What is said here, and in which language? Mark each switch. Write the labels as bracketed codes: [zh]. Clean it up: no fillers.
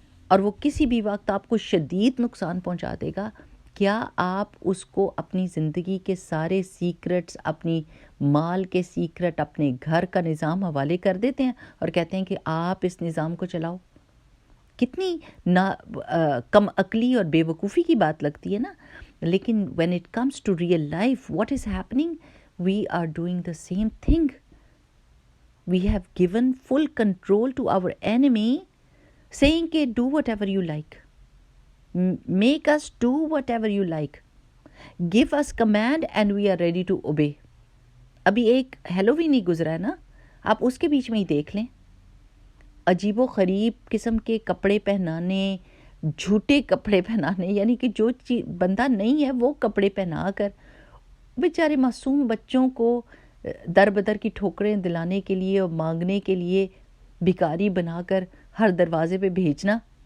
[ur] اور وہ کسی بھی وقت آپ کو شدید نقصان پہنچا دے گا؟ کیا آپ اس کو اپنی زندگی کے سارے سیکرٹس, اپنی مال کے سیکرٹ, اپنے گھر کا نظام حوالے کر دیتے ہیں اور کہتے ہیں کہ آپ اس نظام کو چلاؤ؟ کتنی کم عقلی اور بے وقوفی کی بات لگتی ہے نا. [en] لیکن when it comes to real life, what is happening? We are doing the same thing. We have given full control to our enemy, saying کہ do whatever you like. Make us do whatever you like. Give us command and we are ready to obey. [ur] ابھی ایک Halloween ہی گزرا ہے نا, آپ اس کے بیچ میں ہی دیکھ لیں. عجیب و غریب قسم کے کپڑے پہنانے, جھوٹے کپڑے پہنانے, یعنی کہ جو بندہ نہیں ہے وہ کپڑے پہنا کر بیچارے معصوم بچوں کو در بدر کی ٹھوکریں دلانے کے لیے اور مانگنے کے لیے بھکاری بنا کر ہر دروازے پہ بھیجنا.